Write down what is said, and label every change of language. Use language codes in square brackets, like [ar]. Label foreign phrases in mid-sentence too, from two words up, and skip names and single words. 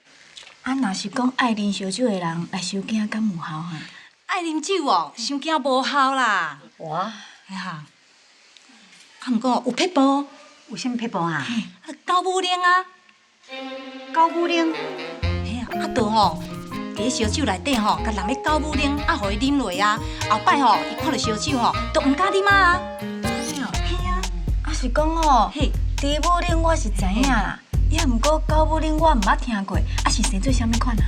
[nan] 啊，若是讲爱啉烧酒的人来收惊，敢有效哈？爱啉酒哦，伤惊无效啦。哇，哎呀，啊，毋过有撇步，有啥物撇步啊？高母奶啊，高母奶。嘿啊，啊，倒吼。伫烧酒内底吼，甲淋咧高母奶，啊，互伊啉落啊。后摆吼，伊看到烧酒吼，都毋敢啉啊。嘿啊，啊，是讲哦，猪母奶我是知影啦，也毋过狗母奶我毋捌听过，啊是生做啥物款啊？